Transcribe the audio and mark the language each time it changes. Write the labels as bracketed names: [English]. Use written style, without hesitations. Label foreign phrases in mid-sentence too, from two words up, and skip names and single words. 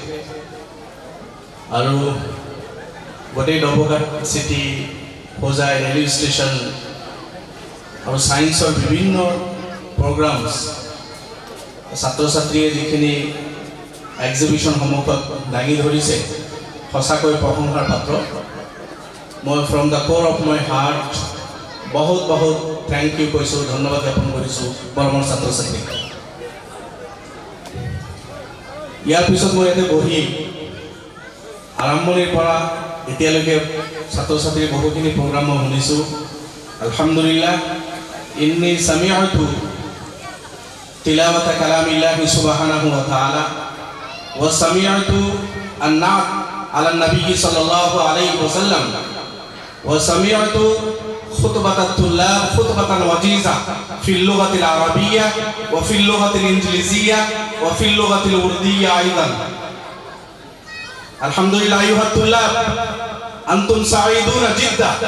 [Assamese] আৰু গোটেই ডবঘাট চিটি হোজাই ৰেলৱে ষ্টেচন আৰু সায়েন্সৰ বিভিন্ন প্ৰগ্ৰামছ ছাত্ৰ ছাত্ৰীয়ে যিখিনি এক্সিবিশন সন্মুখত দাঙি ধৰিছে সঁচাকৈ প্ৰশংসাৰ পাত্ৰ মই [English] from the core of my heart [Assamese] বহুত বহুত [English] thank you [Assamese] কৈছোঁ ধন্যবাদ জ্ঞাপন কৰিছোঁ মৰমৰ ছাত্ৰ ছাত্ৰীক ইয়াৰ পিছত মই ইয়াতে বহি আৰম্ভণিৰ পৰা এতিয়ালৈকে ছাত্ৰ ছাত্ৰীৰ বহুখিনি প্ৰগ্ৰাম মই [Arabic] শুনিছোঁ الحمد لله إني سمعت تلاوة كلام الله سبحانه وتعالى وسمعت النعت على النبي صلى الله عليه وسلم وسمعت خطبة الطلاب خطبة وجيزة في اللغة العربية وفي اللغة الإنجليزية وفي اللغة الأردية أيضا الحمد لله أيها الطلاب أنتم سعيدون جدا